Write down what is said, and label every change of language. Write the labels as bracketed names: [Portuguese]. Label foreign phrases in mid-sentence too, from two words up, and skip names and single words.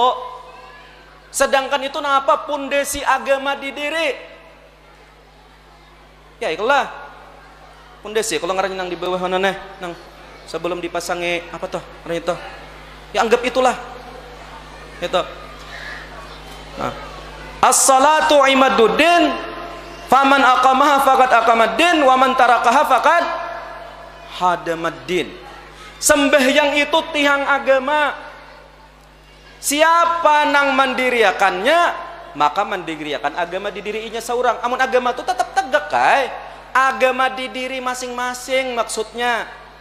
[Banjar] Sedangkan itu napa pondasi agama di diri. Ya itulah pondasi. Kalau ngarannya nang di bawah mana nang sebelum dipasangi apa toh ngarannya toh. Ya anggap itulah itu. Nah, [Arabic] الصلاة عماد الدين فمن أقامها فقد أقام الدين ومن تركها فقد هدم الدين. [Banjar] Sembahyang itu tiang agama. Siapa nang mandiriakannya, maka mandiriakan agama di dirinya seorang. Amun agama itu tetap tegak kai. Agama di diri masing-masing maksudnya.